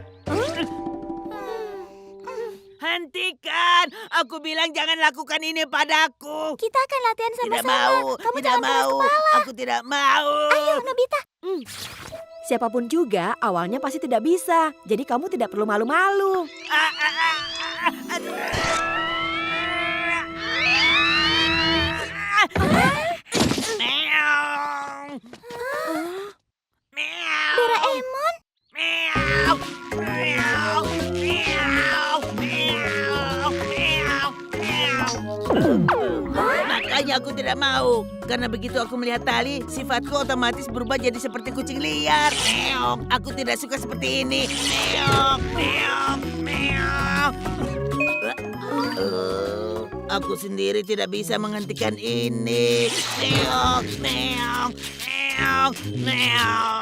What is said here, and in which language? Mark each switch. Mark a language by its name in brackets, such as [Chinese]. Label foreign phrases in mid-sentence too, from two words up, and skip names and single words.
[Indonesian] Hentikan. Aku bilang jangan lakukan ini padaku. Kita akan latihan Tidak sama-sama. mau. Kamu Tidak jangan keras mau. kepala. Aku tidak mau. Ayo Nobita. siapapun juga awalnya pasti tidak bisa. Jadi kamu tidak perlu malu-malu. Aduh. Meow. Meow. Doraemon. Meow. Meow. Meow. Meow. Meow. Meow. Makanya aku tidak mau. Karena begitu aku melihat tali, sifatku otomatis berubah jadi seperti kucing liar. Meow. Aku tidak suka seperti ini. Meow. Meow. Meow. Aku sendiri tidak bisa menghentikan ini. Meong, meong, meong, meong.